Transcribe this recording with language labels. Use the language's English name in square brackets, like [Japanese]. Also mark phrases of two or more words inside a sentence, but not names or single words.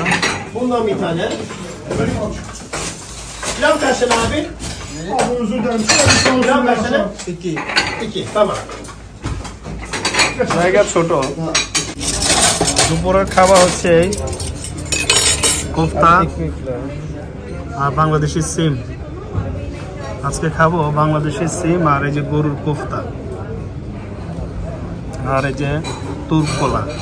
[Turkish] Bundan bir tane. Pilav kaç tane abi? Abi özür dilerim. Pilav kaç tane? İki. Tamam. [Bangla] জায়গা ছোট। দুপুরের খাবার হচ্ছে কোফতা আর বাংলাদেশি সিম। আজকে খাবো বাংলাদেশি সিম আর এই যে গরুর কোফতা আর এই যে তুরকলা।